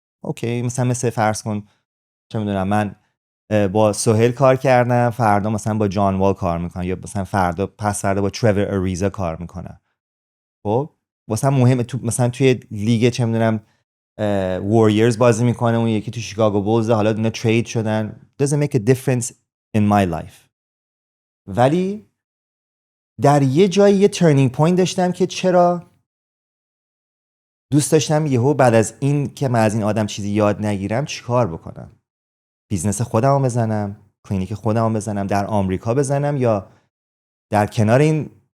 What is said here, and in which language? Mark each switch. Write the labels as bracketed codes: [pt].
[fa] اوکی مثلا فرض کن چه میدونم من با سهیل کار کردم، فردا مثلا با جان وال کار میکنم، یا مثلا پس فردا با ترور اریزا کار میکنم. خب واسه مهمه تو مثلا توی لیگ چه میدونم وارریرز بازی میکنه، اون یکی تو شیکاگو بولز، حالا اینا ترید شدن. [en] doesn't make a difference in my life. [fa] ولی در یه جایی یه ترنینگ پوینت داشتم که چرا دوست داشتم یهو بعد از این که من از این آدم چیزی یاد نگیرم چیکار بکنم. بیزنس خودمو بزنم، کلینیک خودمو بزنم، در آمریکا بزنم، یا در کنار این